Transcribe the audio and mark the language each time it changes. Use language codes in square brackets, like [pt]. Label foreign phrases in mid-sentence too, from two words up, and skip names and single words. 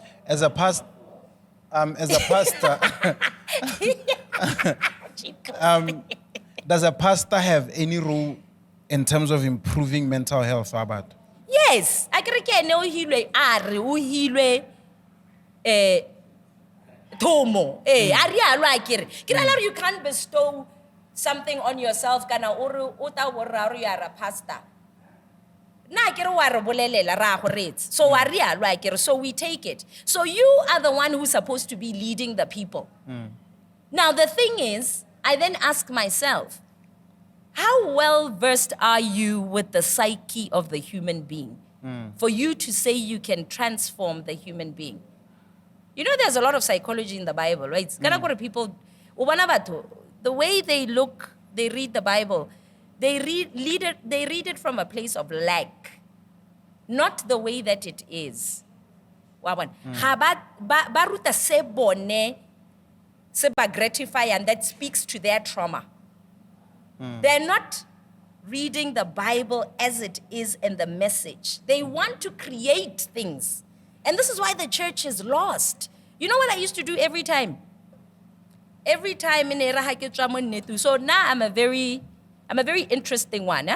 [en] As a pastor, does a pastor have any role in terms of improving mental health, Abat? Yes, I can Tomo. You can't bestow something on yourself [tn] kana ore uta worra [en] you are a pastor. [tn] Na kere wa re bolelela ra go retse. So wa ria lwa kere, [en] so we take it. So you are the one who's supposed to be leading the people. Now the thing is, I then ask myself, how well versed are you with the psyche of the human being for you to say you can transform the human being? You know, there's a lot of psychology in the Bible, right? People, the way they look, they read the Bible, they read it from a place of lack, not the way that it is. [tn] Baruta se bone, se ba gratify, [en] and that speaks to their trauma. They're not reading the Bible as it is in the message. They want to create things. And this is why the church is lost. You know what I used to do every time? Every time in so now I'm a very interesting one.